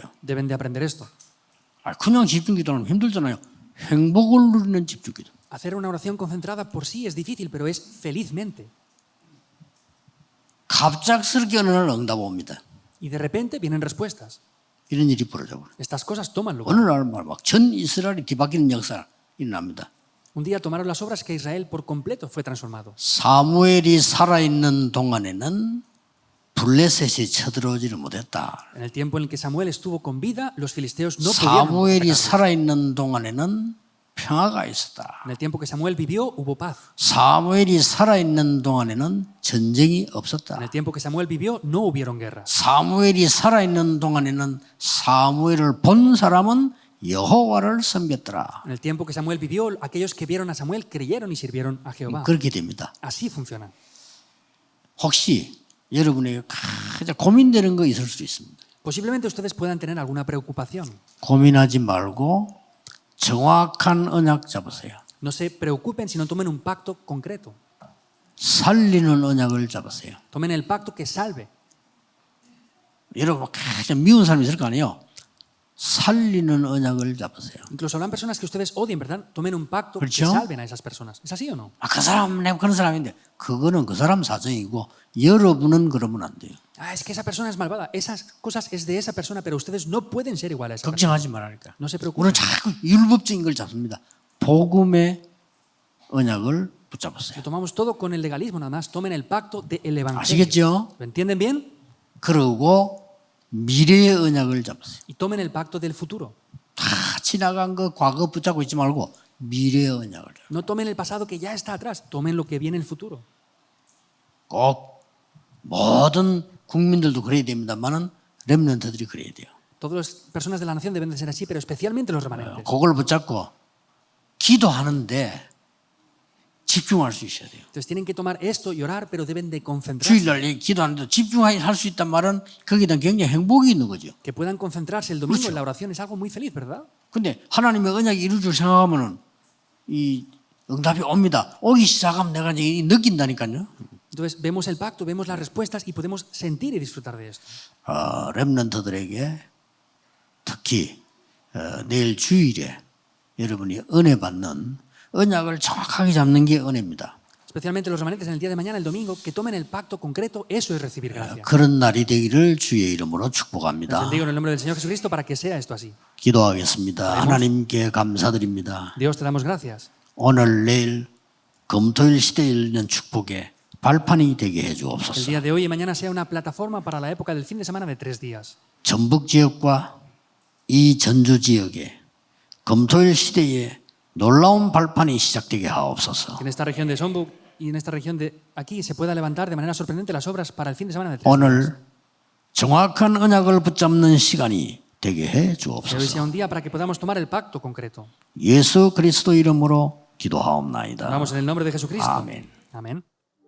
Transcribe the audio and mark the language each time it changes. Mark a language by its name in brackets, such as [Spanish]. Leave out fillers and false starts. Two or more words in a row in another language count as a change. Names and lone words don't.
[Spanish] Deben de aprender esto. [Korean] 그냥 집중 기도는 힘들잖아요. 행복을 누리는 집중 기도. [Spanish] Hacer una oración concentrada por sí es difícil, pero es felizmente. [Korean] 갑작스럽게 어느 날 응답 옵니다. [Spanish] Y de repente vienen respuestas. [Korean] 이런 일이 벌어져 버려요. [Spanish] Estas cosas toman lugar. [Korean] 어느 날 막 전 이스라엘이 뒤바뀌는 역사가 일어납니다. [Spanish] Un día tomaron las obras que Israel por completo fue transformado. [Korean] 사무엘이 살아있는 동안에는 블레셋이 쳐들어오지를 못했다. [Spanish] En el tiempo en el que Samuel estuvo con vida, los filisteos no pudieron [Korean] 사무엘이 [Spanish] atacarles. [Korean] 살아있는 동안에는 평화가 있었다. [Spanish] En el tiempo que Samuel vivió, hubo paz. [Korean] 사무엘이 살아있는 동안에는 전쟁이 [Spanish] En [Korean] 없었다. [Spanish] el tiempo que Samuel vivió, no hubieron guerras. [Korean] 사무엘이 살아있는 동안에는 사무엘을 본 사람은 여호와를 섬겼더라. [Spanish] En el tiempo que Samuel vivió, aquellos que vieron a Samuel creyeron y sirvieron a Jehová. [Korean] 그렇게 됩니다. [Spanish] Así funciona. [Korean] 혹시 여러분에게 가장 고민되는 거 있을 수 있습니다. [Spanish] Posiblemente ustedes puedan tener alguna preocupación. [Korean] 고민하지 말고 정확한 언약 잡으세요. [Spanish] No se preocupen si no tomen un pacto concreto. [Korean] 살리는 언약을 잡으세요. [Spanish] Tomen el pacto que salve. [Korean] 여러분 가장 미운 사람이 있을 거 아니에요. 살리는 언약을 잡으세요. [Spanish] Incluso habrán personas que ustedes odien, ¿verdad? Tomen un pacto [Korean] ¿K렇죠? [Spanish] que salven a esas personas. ¿Es así o no? [Korean] 그 사람 내가 그런 사람인데 그거는 그 사람 사정이고 여러분은 그러면 안 돼요. [Spanish] Ah, es que esa persona es malvada. Esas cosas es de esa persona, pero ustedes no pueden ser iguales a esa persona. [Korean] 걱정하지 말라니까. [Spanish] No se preocupen. [Korean] 우리는 자꾸 율법적인 걸 잡습니다. 복음의 언약을 붙잡으세요. [Spanish] Lo tomamos todo con el legalismo, nada más. Tomen el pacto del Evangelio. [Korean] 아시겠죠? [Spanish] ¿Lo entienden bien? [Korean] 그러고 미래의 언약을 잡으세요. [Spanish] Y tomen el pacto del futuro. [Korean] 다 지나간 거 과거 붙잡고 있지 말고 미래의 언약을 잡으세요. [Spanish] No tomen el pasado que ya está atrás. Tomen lo que viene en el futuro. [Korean] 꼭 모든 국민들도 그래야 됩니다만은 렘넌트들이 그래야 돼요. [Spanish] Todas las personas de la nación deben de ser así, pero especialmente los remanentes. [Korean] 그걸 붙잡고 기도하는데 집중할 수 있어야 돼요. [Spanish] Entonces tienen que tomar esto y orar, pero deben de concentrarse. [Korean] 주일날 기도하는데 집중할 수 있단 말은 거기에 대한 굉장히 행복이 있는 거죠. [Spanish] Que puedan concentrarse el domingo [Korean] 그렇죠. [Spanish] en la oración es algo muy feliz, ¿verdad? [Korean] 근데 하나님의 언약이 이루어질 생각하면은 이 응답이 옵니다. 오기 시작하면 내가 이제 느낀다니까요. [Spanish] Entonces vemos el pacto, vemos las respuestas y podemos sentir y disfrutar de esto. [Korean] 렘넌트들에게 특히 내일 주일에 여러분이 은혜 받는 언약을 정확하게 잡는 게 은혜입니다. [Spanish] Especialmente los remanentes en el día de mañana, el domingo, que tomen el pacto concreto, eso es recibir gracia. [Korean] 그런 날이 되기를 주의 이름으로 [Spanish] Les [Korean] 축복합니다. [Spanish] bendigo en el nombre del Señor Jesucristo para que sea esto así. [Korean] 기도하겠습니다. 하나님께 감사드립니다. [Spanish] Dios, te damos gracias. [Korean] 오늘 내일 금토일 시대에 있는 축복에 발판이 되게 해 [Spanish] El [Korean] 주옵소서. [Spanish] día de hoy y mañana sea una plataforma para la época del fin de semana de 3 días. [Korean] 전북 지역과 이 전주 지역에 금토일 시대에 놀라운 발판이 시작되게 하옵소서. [Spanish] Que en esta región de Sonbuk y en esta región de aquí se pueda levantar de manera sorprendente las obras para el fin de semana de 3 días. [Korean] 오늘 정확한 언약을 붙잡는 시간이 되게 해 [Spanish] Que hoy sea [Korean] 주옵소서. [Spanish] un día para que podamos tomar el pacto concreto. [Korean] 예수 그리스도 이름으로 기도하옵나이다. [Spanish] Oramos en el nombre de Jesucristo. Amén. Amén.